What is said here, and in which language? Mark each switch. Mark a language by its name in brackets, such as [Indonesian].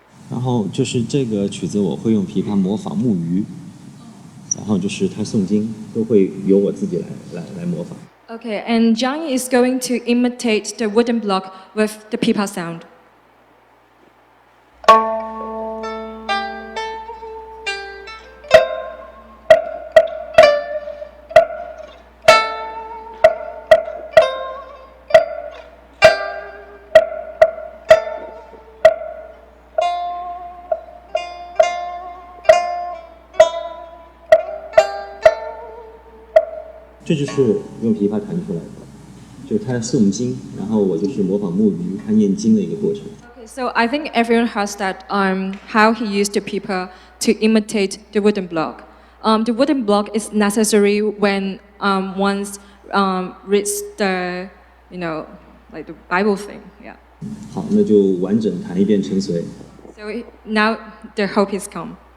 [Chinese] 然后就是这个曲子我会用琵琶模仿木鱼，然后就是它诵经都会由我自己来模仿。 [English] Okay, and Zhang is going to imitate the wooden block with the pipa sound. [Chinese] 这就是用琵琶弹出来的，就是他诵经，然后我就是模仿木鱼他念经的一个过程。 [English] Okay, so I think everyone has that how he used the pipa to imitate the wooden block. The wooden block is necessary when one's reads the like the Bible thing. Yeah. [Chinese] 好，那就完整弹一遍陈随。 [English] So now the hope is come.